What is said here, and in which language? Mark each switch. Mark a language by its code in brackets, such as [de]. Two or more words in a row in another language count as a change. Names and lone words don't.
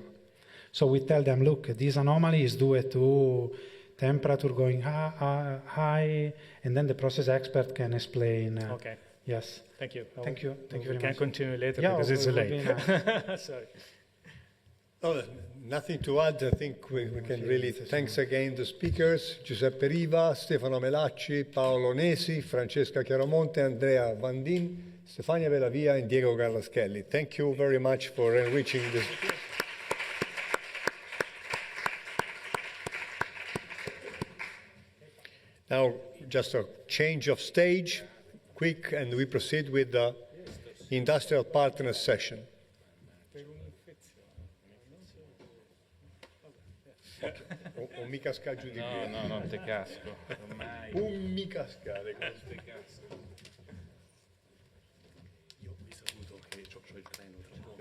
[en] So we tell them, look, this anomaly is due to temperature going high, and then the process expert can explain. Okay. Yes. Thank you. Thank you very much. We can continue later because it's late. Sorry. Oh, nothing to add. I think we can really thanks again the speakers, Giuseppe Riva, Stefano Melacci, Paolo Nesi, Francesca Chiaromonte, Andrea Vandin, Stefania Bellavia, and Diego Garlaschelli. Thank you very much for enriching this. Now, just a change of stage, quick, and we proceed with the industrial partners session. [it] O mi casca giù di qui? No, non te casco. Ormai. Non mi cascare. Io vi saluto che ho il treno tra poco.